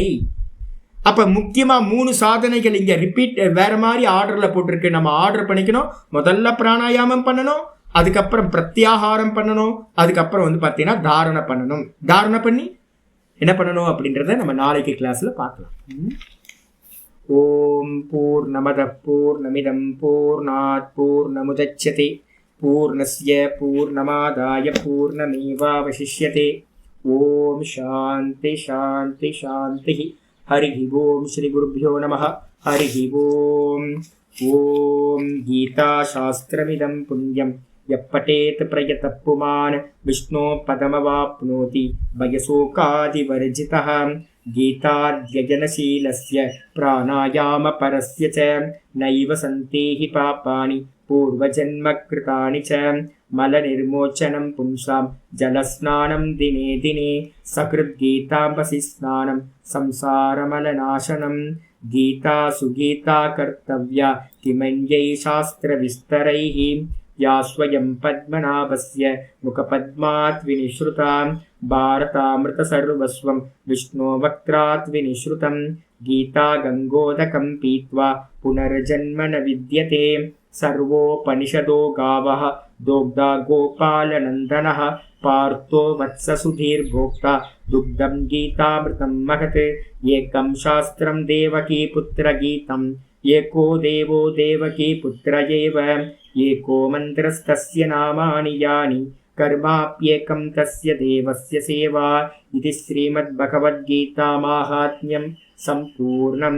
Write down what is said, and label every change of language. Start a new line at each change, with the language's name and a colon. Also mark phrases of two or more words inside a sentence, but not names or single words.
Tamil: அப்ப முக்கியமா 3 சாதனைகள் இங்க ரிப்பீட் வேற மாதிரி ஆர்டர்ல போட்டிருக்கு. நம்ம ஆர்டர் பண்ணிக்கணும். முதல்ல பிராணாயாமம் பண்ணணும், அதுக்கப்புறம் பிரத்யாகாரம் பண்ணணும், அதுக்கப்புறம் வந்து பாத்தீங்கன்னா தாரணை பண்ணணும். தாரணை பண்ணி என்ன பண்ணணும் அப்படின்றத நம்ம நாளைக்கு கிளாஸ்ல பார்க்கலாம்.
Sanskrit: ओम् पूर्णमद पूर्णमिदम् पूर्णात् पूर्णमुदच्यते पूर्णस्य पूर्णमादाय पूर्णमेवावशिष्यते. ओम् शान्ति शान्ति शान्ति. हरि ओम् श्री गुरुभ्यो नमः. हरि ओम्. ओम् गीता शास्त्रमिदम् पुण्यम् यप्पठेत् प्रयतः पुमान् विष्णो पदमवाप्नोति भयशोकादिवर्जितः. गीताध्ययनशीलस्य प्राणायाम परस्य च नैव सन्तेहि पापानि पूर्वजन्म कृतानि च. मलनिर्मोचनम् पुंसाम् जलस्नानम् दिने दिने सकृत् गीताम्भसि स्नानम् संसारमलनाशनम्. गीता सुगीता कर्तव्या किमन्यै शास्त्र विस्तरैः या स्वयं पद्मनाभस्य मुखपद्मात् विनिश्रुतां भारतामृतसर्वस्वं विष्णो वक्त्रात् विनिश्रुतं गीता गङ्गोदकं पीत्वा पुनर्जन्म न विद्यते सर्वोपनिषदो गावः दोग्धा गोपालनन्दनः पार्थो वत्ससुधीर्भोक्ता दुग्धं गीतामृतं महत् एकं शास्त्रं देवकी पुत्रगीतम् एको देवो देवकी पुत्र एव एको मन्त्रस्तस्य नामानि यानि कर्माप्येकं तस्य देवस्य सेवा इति श्रीमद्भगवद्गीतामाहात्म्यं सम्पूर्णम्।